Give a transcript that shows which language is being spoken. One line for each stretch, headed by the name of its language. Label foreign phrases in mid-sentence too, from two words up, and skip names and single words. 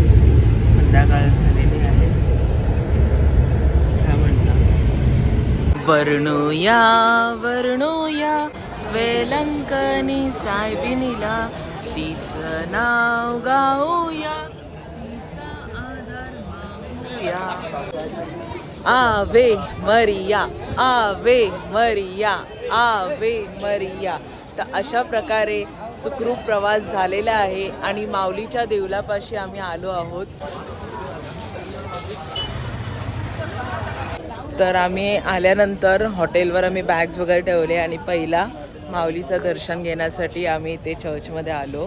Marathi: संध्याकाळ झालेली आहे. काय म्हणता? वर्णूया वर्णूया वेलंकनी सायबिनीला, तिचं नाव गाऊया, तिचा आधार मागूया.
Latin: Ave Maria, Ave Maria, Ave Maria.
Marathi: तर अशा प्रकारे सुखरूप प्रवास झालेला आहे आणि माऊलीच्या देवलापाशी आम्ही आलो आहोत. तर आम्ही आल्यानंतर हॉटेलवर आम्ही बॅग्स वगैरे ठेवले आणि पहिला माऊलीचं दर्शन घेण्यासाठी आम्ही ते चर्चमध्ये आलो.